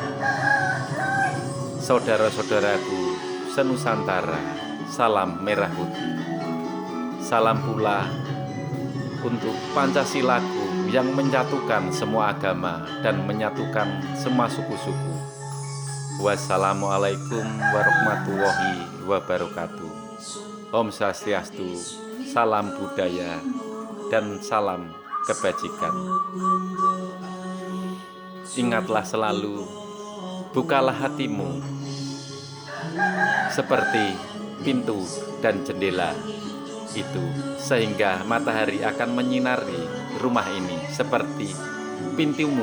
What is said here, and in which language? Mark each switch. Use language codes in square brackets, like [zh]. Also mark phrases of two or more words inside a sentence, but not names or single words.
[id] Saudara-saudaraku senusantara, salam merah putih. Salam pula untuk Pancasilaku yang menyatukan semua agama dan menyatukan semua suku-suku. [ar] والسلام عليكم ورحمة الله وبركاته. [sa] ॐ स्वस्ति अस्तु, [id] salam budaya dan salam kebajikan. Ingatlah selalu, bukalah hatimu seperti pintu dan jendela itu, sehingga matahari akan menyinari rumah ini seperti pintumu.